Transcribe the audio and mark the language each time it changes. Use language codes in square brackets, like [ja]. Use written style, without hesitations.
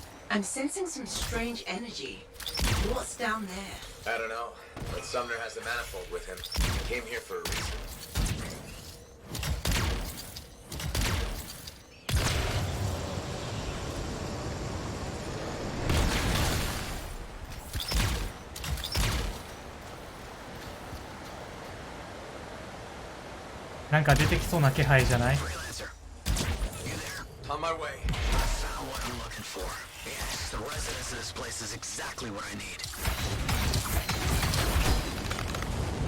[en] I'm sensing some strange energy. What's down there? I don't know, but Sumner has the manifold with him. He came here for a reason. [ja] "なんか出てきそうな気配じゃない？ [en] On my way. Found what I'm looking for. Yes, the residence of this place is exactly what I need.